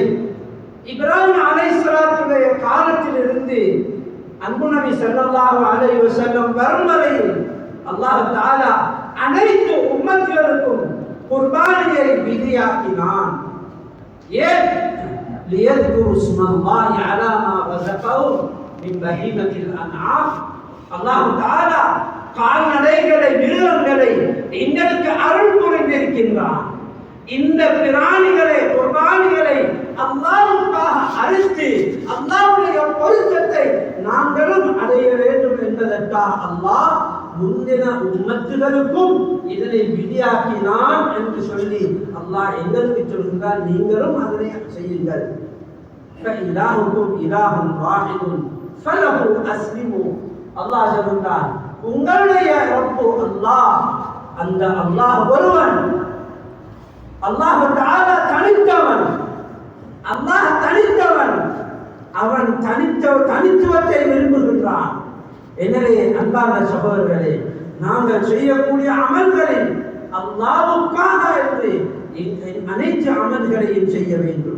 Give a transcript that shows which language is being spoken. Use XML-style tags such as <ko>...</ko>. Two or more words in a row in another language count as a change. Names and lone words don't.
<ta>இப்ராஹிம் அலைஹிஸ்ஸலாத்துடைய காலத்திலிருந்து அன்பு நபி</ta> <ar>صلى الله عليه وسلم</ar> <ta>வரும் வரையில்</ta> <ar>الله تعالى</ar> <ta>அனைத்து உம்மத்தினருக்கும் குர்பானியை விதியாக்கினான். ஏன்?</ta> <ar>லியذكروا اسم الله على ما رزقهم من بهيمة الأنعام. الله تعالى</ar> <ta>கால்நடைகளை, மிருகங்களை எங்களுக்கு அருள் புரிந்திருக்கின்றான். இந்த பிராணிகளை, குர்பானிகளை அல்லாஹ்வுக்காக அறுத்து அல்லாஹ்வுடைய பொருத்தத்தை நாங்களும் அடைய வேண்டும் என்பதற்காக அல்லாஹ் முந்தின உம்மத்துகளுக்கும் இதனை விதியாக்கினான் என்று சொல்லி அல்லாஹ் எங்களுக்கு சொல்கிறார், நீங்களும் அதனை செய்யுங்கள்.</ta> <ar>فإلهكم إله واحد فله أسلموا.</ar> <ta>அல்லாஹ் சொல்கிறார், உங்களுடைய ரப்பு அல்லாஹ், அந்த அல்லாஹ் ஒருவன்.</ta> <ar>الله تعالى</ar> <ta>தனித்தவன். அல்லாஹ் தனித்தவன். அவன் தனித்துவத்தை விரும்புகின்றான். எனவே அன்பான சகோதரர்களே, நாங்கள் செய்யக்கூடிய அமல்களில் அல்லாஹ்வுக்காக என்று அனைத்து அமல்களையும் செய்ய வேண்டும்.</ta>